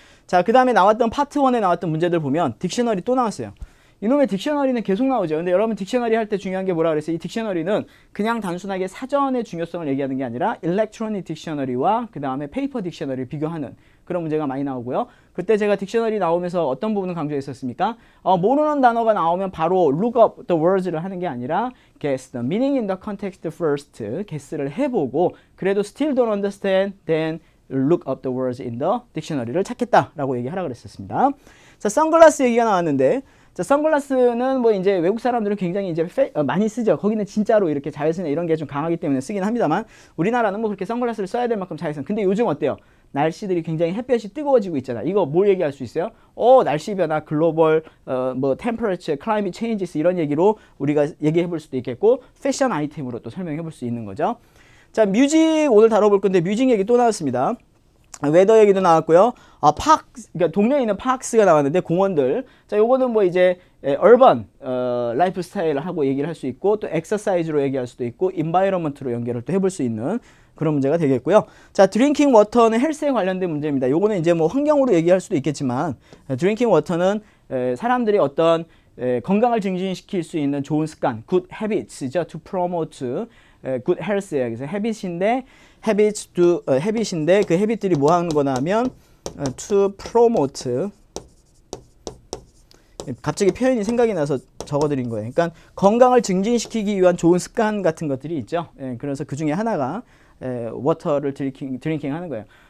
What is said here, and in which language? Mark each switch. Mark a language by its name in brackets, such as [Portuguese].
[Korean] 자, 그 다음에 나왔던 파트 1에 나왔던 문제들 보면 딕셔너리 또 나왔어요. 이놈의 딕셔너리는 계속 나오죠. 근데 여러분 딕셔너리 할 때 중요한 게 뭐라 그랬어요? 이 딕셔너리는 그냥 단순하게 사전의 중요성을 얘기하는 게 아니라 일렉트로닉 딕셔너리와 그 다음에 페이퍼 딕셔너리를 비교하는 그런 문제가 많이 나오고요. 그때 제가 딕셔너리 나오면서 어떤 부분을 강조했었습니까? 모르는 단어가 나오면 바로 [English] look up the words를 [Korean] 하는 게 아니라 [English] guess the meaning in the context first, guess를 [Korean] 해보고 그래도 [English] still don't understand, then look up the words in the dictionary를 [Korean] 찾겠다라고 얘기하라 그랬었습니다. 자, 선글라스 얘기가 나왔는데 자, 선글라스는 뭐 이제 외국 사람들은 굉장히 이제 많이 쓰죠. 거기는 진짜로 이렇게 자외선 이런 게 좀 강하기 때문에 쓰긴 합니다만 우리나라는 뭐 그렇게 선글라스를 써야 될 만큼 자외선. 근데 요즘 어때요? 날씨들이 굉장히 햇볕이 뜨거워지고 있잖아. 이거 뭘 얘기할 수 있어요? 날씨 변화, 글로벌 뭐 템퍼러처, 클라이밋 체인지스 이런 얘기로 우리가 얘기해 볼 수도 있겠고 패션 아이템으로 또 설명해 볼 수 있는 거죠. 자, 뮤직 오늘 다뤄볼 건데 뮤직 얘기 또 나왔습니다. 웨더 얘기도 나왔고요. 그러니까 동네에 있는 파크스가 나왔는데 공원들. 자, 요거는 뭐 이제 얼번 라이프 스타일을 하고 얘기를 할 수 있고 또 엑서사이즈로 얘기할 수도 있고 인바이러먼트로 연결을 또 해볼 수 있는 그런 문제가 되겠고요. 자, 드링킹 워터는 헬스에 관련된 문제입니다. 요거는 이제 뭐 환경으로 얘기할 수도 있겠지만 드링킹 워터는 사람들이 어떤 건강을 증진시킬 수 있는 좋은 습관, [English] good habits [Korean] 죠. [English] to promote good health예요. [Korean] 그래서 habit인데 habit인데 그 habit들이 뭐 하는 거나 하면 [English] to promote [Korean] 갑자기 표현이 생각이 나서 적어드린 거예요. 그러니까 건강을 증진시키기 위한 좋은 습관 같은 것들이 있죠. 그래서 그 중에 하나가 워터를 드링킹 하는 거예요.